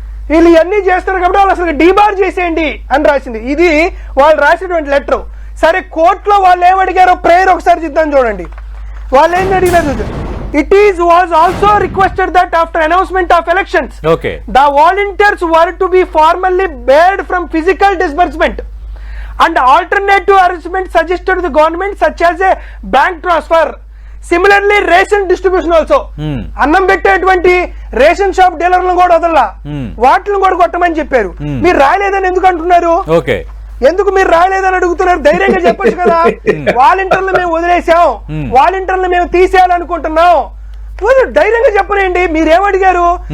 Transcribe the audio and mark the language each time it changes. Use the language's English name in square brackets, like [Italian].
[Telugu] వీళ్ళు ఇవన్నీ చేస్తారు కాబట్టి వాళ్ళు అసలు డీబార్ చేసేయండి అని రాసింది. ఇది వాళ్ళు రాసినటువంటి లెటర్. సరే, కోర్టులో వాళ్ళు ఏమడిగారో ప్రేయర్ ఒకసారి చూద్దాం చూడండి. వాళ్ళు ఏం అడిగినారు? [English] It was also requested that after announcement of elections, the volunteers were to be formally barred from physical disbursement and alternative arrangements suggested to the government, such as a bank transfer. Similarly ration distribution also. [Telugu] అన్నం పెట్టేటువంటి ration shop డీలర్లను కూడా వదల్లా, వాటిని కూడా కొట్టమని చెప్పారు. మీరు రాయలేదని ఎందుకు అంటున్నారు? ఎందుకు మీరు రాయలేదని అడుగుతున్నారు? ధైర్యంగా చెప్పొచ్చు కదా. వాలంటీర్లు మేము వదిలేసాం, వాలంటీర్లు మేము తీసేయాలనుకుంటున్నాం, ధైర్యంగా చెప్పనండి. మీరేమడిగారు?